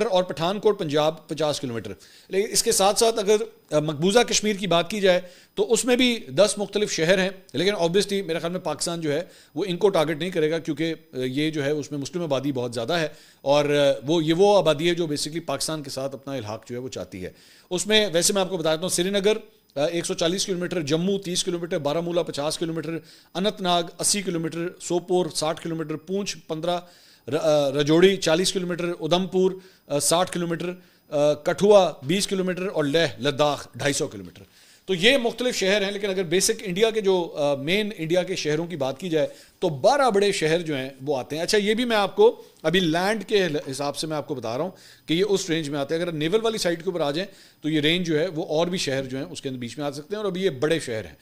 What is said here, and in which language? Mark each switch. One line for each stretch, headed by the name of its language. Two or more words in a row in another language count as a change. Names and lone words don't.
Urdu: اور پٹھان کوٹ پنجاب 50 کلومیٹر. لیکن اس کے ساتھ ساتھ اگر مقبوضہ کشمیر کی بات کی جائے تو اس میں بھی 10 مختلف شہر ہیں، لیکن آبویسلی میرے خیال میں پاکستان جو ہے وہ ان کو ٹارگٹ نہیں کرے گا کیونکہ یہ جو ہے اس میں مسلم آبادی بہت زیادہ ہے اور وہ آبادی ہے جو بیسکلی پاکستان کے ساتھ اپنا الحاق جو ہے وہ چاہتی ہے. اس میں ویسے میں آپ کو بتا دیتا ہوں سری نگر 140 کلومیٹر، جموں 30 کلومیٹر، بارہمولہ 50 کلومیٹر، اننت ناگ 80 کلومیٹر، سوپور 60 کلومیٹر، پونچھ 15، رجوڑی 40 کلومیٹر، ادھمپور 60 کلومیٹر، کٹھوا 20 کلومیٹر اور لیہ لداخ 250 کلومیٹر. تو یہ مختلف شہر ہیں. لیکن اگر بیسک انڈیا کے جو مین انڈیا کے شہروں کی بات کی جائے تو 12 بڑے شہر جو ہیں وہ آتے ہیں. اچھا یہ بھی میں آپ کو ابھی لینڈ کے حساب سے میں آپ کو بتا رہا ہوں کہ یہ اس رینج میں آتے ہیں. اگر نیول والی سائڈ کے اوپر آ جائیں تو یہ رینج جو ہے وہ اور بھی شہر جو ہیں اس کے اندر بیچ میں آ سکتے ہیں اور ابھی یہ بڑے شہر ہیں.